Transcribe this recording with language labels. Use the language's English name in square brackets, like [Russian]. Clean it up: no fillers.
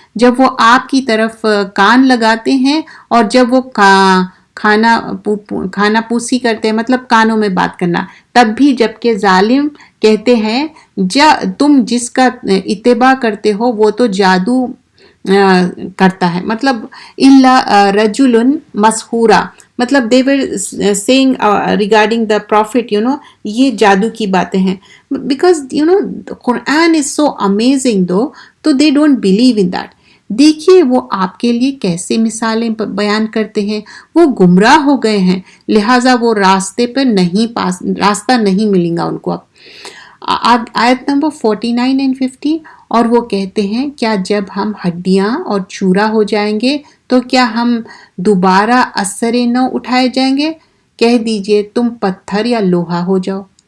[Urdu] جب وہ آپ کی طرف کان لگاتے ہیں اور جب وہ کھانا پوسی کرتے ہیں، مطلب کانوں میں بات کرنا، تب بھی جبکہ ظالم کہتے ہیں تم جس کا اتباع کرتے ہو وہ تو جادو کرتا ہے. [English] مطلب [Arabic] الا رجل مسحورا، [English] مطلب they were saying regarding the prophet, [Urdu] یہ جادو کی باتیں ہیں. [English] Because the Quran is so amazing though, so they don't believe in that. [Urdu] دیکھیے وہ آپ کے لیے کیسے مثالیں بیان کرتے ہیں. وہ گمراہ ہو گئے ہیں، لہٰذا وہ راستہ نہیں ملے گا ان کو. اب آیت نمبر 49 and 50. اور وہ کہتے ہیں کیا جب ہم ہڈیاں اور چورا ہو جائیں گے تو کیا ہم دوبارہ اثر نو اٹھائے جائیں گے؟ کہہ دیجئے تم پتھر یا لوہا ہو جاؤ.